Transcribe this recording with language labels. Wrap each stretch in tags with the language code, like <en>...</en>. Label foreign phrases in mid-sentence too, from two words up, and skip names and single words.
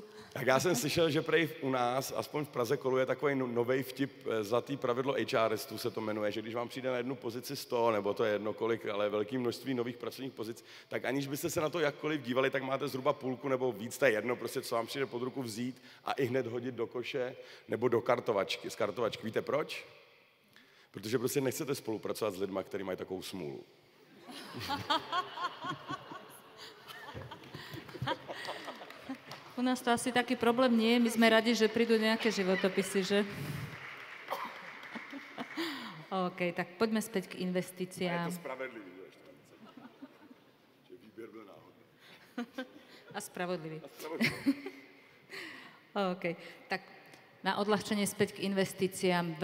<cs>Tak já jsem slyšel, že prej u nás, aspoň v Praze, koluje takový nový vtip, zlatý pravidlo HRistů se to jmenuje, že když vám přijde na jednu pozici 100, nebo to je jedno kolik, ale velké množství nových pracovních pozic, tak aniž byste se na to jakkoliv dívali, tak máte zhruba půlku nebo víc, to je jedno, prostě co vám přijde pod ruku vzít a i hned hodit do koše nebo do kartovačky. Z kartovačky. Víte proč? Protože prostě nechcete spolupracovat s lidmi, kteří mají takovou smůlu.</cs> <sk>U nás to asi taký problém nie je. My sme radi, že prídu nejaké životopisy, že? OK, tak poďme späť k investíciám.</sk> <cs>A je to spravedlivý, že výběr byl náhodný.</cs> <sk>A spravodlivý. OK, tak na odľahčenie späť k investíciám.</sk>